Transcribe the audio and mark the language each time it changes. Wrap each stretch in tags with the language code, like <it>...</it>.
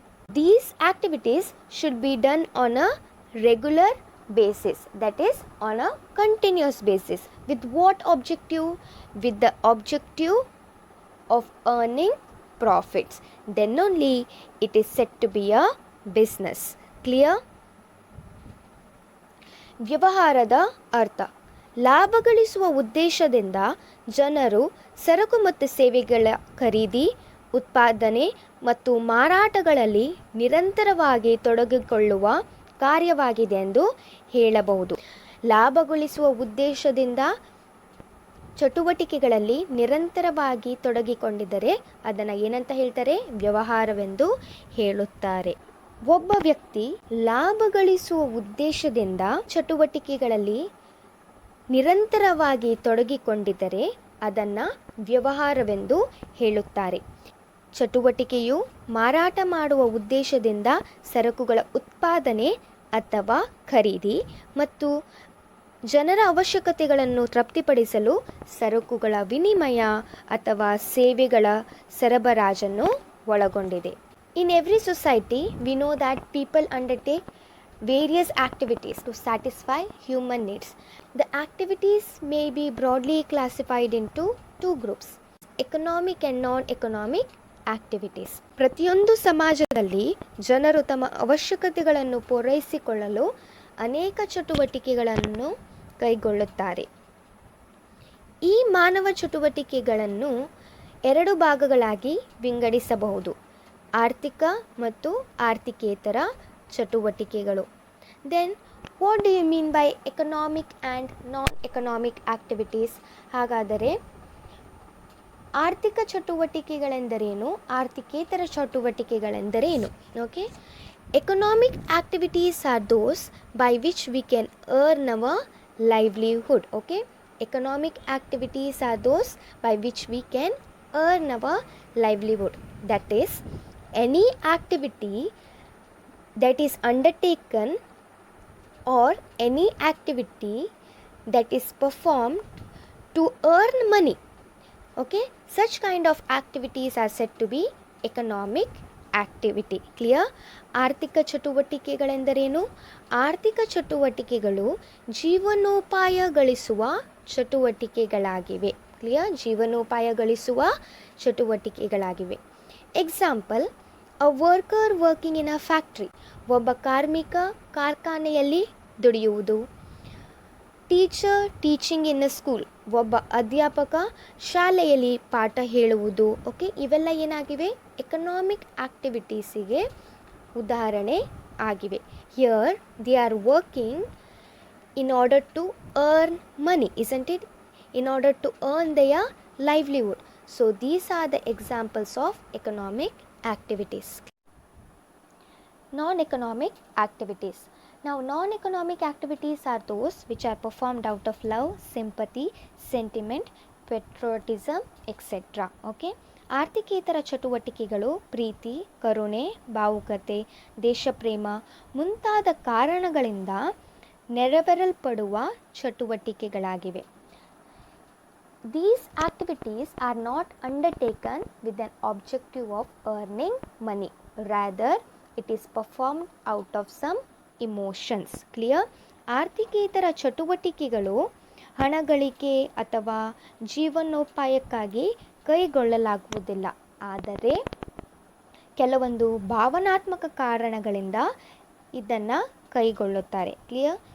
<en>These activities should be done on a regular basis, that is on a continuous basis. With what objective? With the objective of earning profits. Then only it is said to be a business. Clear?</en> <kn>ವ್ಯವಹಾರದ ಅರ್ಥ. ಲಾಭ ಗಳಿಸುವ ಉದ್ದೇಶದಿಂದ ಜನರು ಸರಕು ಮತ್ತು ಸೇವೆಗಳ ಖರೀದಿ, ಉತ್ಪಾದನೆ ಮತ್ತು ಮಾರಾಟಗಳಲ್ಲಿ ನಿರಂತರವಾಗಿ ತೊಡಗಿಕೊಳ್ಳುವ ಕಾರ್ಯವಾಗಿದೆ ಎಂದು ಹೇಳಬಹುದು. ಲಾಭ ಗಳಿಸುವ ಉದ್ದೇಶದಿಂದ ಚಟುವಟಿಕೆಗಳಲ್ಲಿ ನಿರಂತರವಾಗಿ ತೊಡಗಿಕೊಂಡಿದ್ದರೆ ಅದನ್ನು ಏನಂತ ಹೇಳ್ತಾರೆ? ವ್ಯವಹಾರವೆಂದು ಹೇಳುತ್ತಾರೆ. ಒಬ್ಬ ವ್ಯಕ್ತಿ ಲಾಭ ಗಳಿಸುವ ಉದ್ದೇಶದಿಂದ ಚಟುವಟಿಕೆಗಳಲ್ಲಿ ನಿರಂತರವಾಗಿ ತೊಡಗಿಕೊಂಡಿದ್ದರೆ ಅದನ್ನು ವ್ಯವಹಾರವೆಂದು ಹೇಳುತ್ತಾರೆ. ಚಟುವಟಿಕೆಯು ಮಾರಾಟ ಮಾಡುವ ಉದ್ದೇಶದಿಂದ ಸರಕುಗಳ ಉತ್ಪಾದನೆ ಅಥವಾ ಖರೀದಿ ಮತ್ತು ಜನರ ಅವಶ್ಯಕತೆಗಳನ್ನು ತೃಪ್ತಿಪಡಿಸಲು ಸರಕುಗಳ ವಿನಿಮಯ ಅಥವಾ ಸೇವೆಗಳ ಸರಬರಾಜನ್ನು ಒಳಗೊಂಡಿದೆ.</kn> <en>In every society, we know that people undertake various activities to satisfy human needs. The activities may be broadly classified into two groups: economic and non-economic activities.</en> <kn>ಪ್ರತಿಯೊಂದು ಸಮಾಜದಲ್ಲಿ ಜನರು ತಮ್ಮ ಅವಶ್ಯಕತೆಗಳನ್ನು ಪೂರೈಸಿಕೊಳ್ಳಲು ಅನೇಕ ಚಟುವಟಿಕೆಗಳನ್ನು ಕೈಗೊಳ್ಳುತ್ತಾರೆ. ಈ ಮಾನವ ಚಟುವಟಿಕೆಗಳನ್ನು ಎರಡು ಭಾಗಗಳಾಗಿ ವಿಂಗಡಿಸಬಹುದು: ಆರ್ಥಿಕ ಮತ್ತು ಆರ್ಥಿಕೇತರ ಚಟುವಟಿಕೆಗಳು.</kn> <en>Then what do you mean by economic and non economic activities?</en> <kn>ಹಾಗಾದರೆ ಆರ್ಥಿಕ ಚಟುವಟಿಕೆಗಳೆಂದರೇನು? ಆರ್ಥಿಕೇತರ ಚಟುವಟಿಕೆಗಳೆಂದರೇನು?</kn> <en>Okay, economic activities are those by which we can earn our livelihood. Okay, economic activities are those by which we can earn our livelihood. That is, any activity that is undertaken or any activity that is performed to earn money. Okay, such kind of activities are said to be economic activity. Clear?</en> <kn>ಆರ್ಥಿಕ ಚಟುವಟಿಕೆಗಳೆಂದರೇನು? ಆರ್ಥಿಕ ಚಟುವಟಿಕೆಗಳು ಜೀವನೋಪಾಯ ಗಳಿಸುವ ಚಟುವಟಿಕೆಗಳಾಗಿವೆ. Clear? ಜೀವನೋಪಾಯ ಗಳಿಸುವ ಚಟುವಟಿಕೆಗಳಾಗಿವೆ.</kn> <en>example, a worker working in a factory,</en> <kn>ಒಬ್ಬ ಕಾರ್ಮಿಕ ಕಾರ್ಖಾನೆಯಲ್ಲಿ ದುಡಿಯುವುದು.</kn> <en>teacher teaching in a school,</en> <kn>ಒಬ್ಬ ಅಧ್ಯಾಪಕ ಶಾಲೆಯಲ್ಲಿ ಪಾಠ ಹೇಳುವುದು. ಓಕೆ, ಇವೆಲ್ಲ ಏನಾಗಿವೆ? ಎಕನಾಮಿಕ್ ಆಕ್ಟಿವಿಟೀಸಿಗೆ ಉದಾಹರಣೆ ಆಗಿವೆ.</kn> <en>Here they are working in order to earn money, isn't it? In order to earn their livelihood. So these are the examples of economic activities. Non-economic activities. Now non-economic activities are those which are performed out of love, sympathy, sentiment, patriotism, etc. Okay?</en> <kn>ಆರ್ಥಿಕೇತರ ಚಟುವಟಿಕೆಗಳು ಪ್ರೀತಿ, ಕರುಣೆ, ಭಾವುಕತೆ, ದೇಶಪ್ರೇಮ ಮುಂತಾದ ಕಾರಣಗಳಿಂದ ನೆರವೇರಲ್ಪಡುವ ಚಟುವಟಿಕೆಗಳಾಗಿವೆ.</kn> <en>These activities are not undertaken with an objective of earning money. Rather, it is performed out of some emotions. Clear?</en> <kn>ಆರ್ಥಿಕೇತರ ಚಟುವಟಿಕೆಗಳು ಹಣ ಗಳಿಕೆ ಅಥವಾ ಜೀವನೋಪಾಯಕ್ಕಾಗಿ ಕೈಗೊಳ್ಳಲಾಗುವುದಿಲ್ಲ. ಆದರೆ ಕೆಲವೊಂದು ಭಾವನಾತ್ಮಕ ಕಾರಣಗಳಿಂದ ಇದನ್ನು ಕೈಗೊಳ್ಳುತ್ತಾರೆ. ಕ್ಲಿಯರ್?</kn>